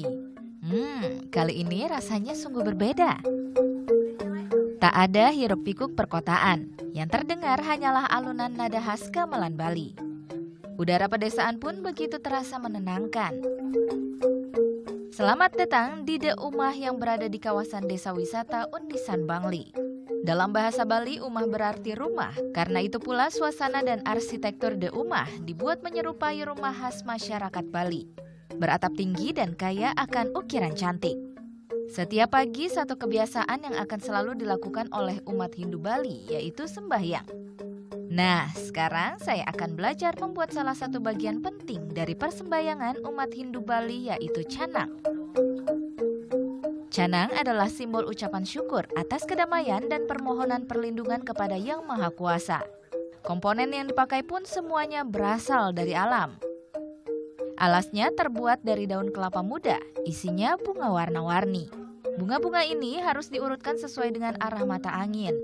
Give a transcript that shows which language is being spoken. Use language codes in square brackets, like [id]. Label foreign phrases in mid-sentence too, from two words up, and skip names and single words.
[id] Kali ini rasanya sungguh berbeda. Tak ada hiruk pikuk perkotaan, yang terdengar hanyalah alunan nada khas gamelan Bali. Udara pedesaan pun begitu terasa menenangkan. Selamat datang di The Umah yang berada di kawasan desa wisata Undisan Bangli. Dalam bahasa Bali, umah berarti rumah. Karena itu pula suasana dan arsitektur The Umah dibuat menyerupai rumah khas masyarakat Bali. Beratap tinggi dan kaya akan ukiran cantik. Setiap pagi satu kebiasaan yang akan selalu dilakukan oleh umat Hindu Bali, yaitu sembahyang. Nah, sekarang saya akan belajar membuat salah satu bagian penting dari persembahyangan umat Hindu Bali, yaitu canang. Canang adalah simbol ucapan syukur atas kedamaian dan permohonan perlindungan kepada Yang Maha Kuasa. Komponen yang dipakai pun semuanya berasal dari alam. Alasnya terbuat dari daun kelapa muda, isinya bunga warna-warni. Bunga-bunga ini harus diurutkan sesuai dengan arah mata angin.